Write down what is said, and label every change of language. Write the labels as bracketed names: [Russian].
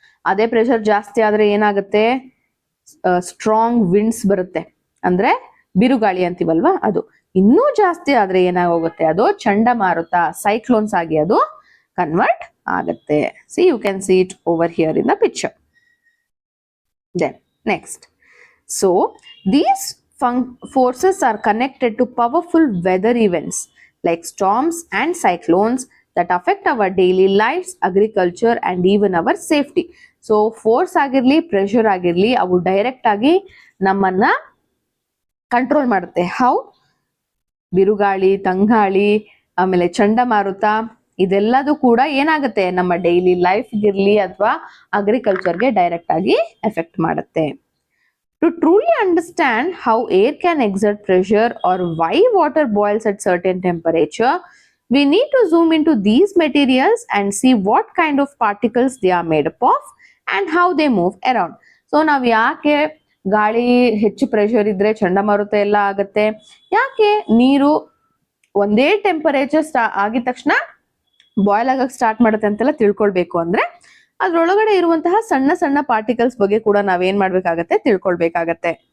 [Kannada] ಅದೇ ಪ್ರೆಷರ್ ಜಾಸ್ತಿ ಆದ್ರೆ ಏನಾಗುತ್ತೆ? ಸ್ಟ್ರಾಂಗ್ ವಿಂಡ್ಸ್ ಬರುತ್ತೆ, ಅಂದ್ರೆ ಬಿರುಗಾಳಿ ಅಂತೀವಲ್ವಾ ಅದು. ಇನ್ನೂ ಜಾಸ್ತಿ ಆದ್ರೆ ಏನಾಗೋಗುತ್ತೆ? ಅದು ಚಂಡಮಾರುತ, ಸೈಕ್ಲೋನ್ಸ್ ಆಗಿ ಅದು ಕನ್ವರ್ಟ್ ಆಗುತ್ತೆ. [English] See you can see it over here in the picture. Then next, so these forces are connected to powerful weather events like storms and cyclones that affect our daily lives, agriculture and even our safety. [Kannada] So force ಆಗಿರ್ಲಿ, pressure ಆಗಿರ್ಲಿ, ಅವು direct ಆಗಿ ನಮ್ಮನ್ನ control ಮಾಡುತ್ತೆ. How? ಬಿರುಗಾಳಿ, ತಂಗಾಳಿ, ಆಮೇಲೆ ಚಂಡಮಾರುತ, ಇದೆಲ್ಲದೂ ಕೂಡ ಏನಾಗುತ್ತೆ? ನಮ್ಮ ಡೈಲಿ ಲೈಫ್ಗಿರ್ಲಿ ಅಥವಾ ಅಗ್ರಿಕಲ್ಚರ್ಗೆ ಡೈರೆಕ್ಟ್ ಆಗಿ ಎಫೆಕ್ಟ್ ಮಾಡುತ್ತೆ. [English] To truly understand how air can exert pressure or why water boils at certain temperature, we need to zoom into these materials and see what kind of particles they are made up of and how they move around. [Kannada] So ನಾವು ಯಾಕೆ ಗಾಳಿ ಹೆಚ್ಚು pressure ಇದ್ರೆ ಚಂಡಮಾರುತ ಎಲ್ಲ ಆಗುತ್ತೆ, ಯಾಕೆ ನೀರು ಒಂದೇ ಟೆಂಪರೇಚರ್ ಆಗಿದ ತಕ್ಷಣ ಬಾಯ್ಲ್ ಆಗಕ್ಕೆ ಸ್ಟಾರ್ಟ್ ಮಾಡುತ್ತೆ ಅಂತೆಲ್ಲ ತಿಳ್ಕೊಳ್ಬೇಕು ಅಂದ್ರೆ ಅದ್ರೊಳಗಡೆ ಇರುವಂತಹ ಸಣ್ಣ ಸಣ್ಣ ಪಾರ್ಟಿಕಲ್ಸ್ ಬಗ್ಗೆ ಕೂಡ ನಾವೇನ್ ಮಾಡ್ಬೇಕಾಗತ್ತೆ? ತಿಳ್ಕೊಳ್ಬೇಕಾಗತ್ತೆ.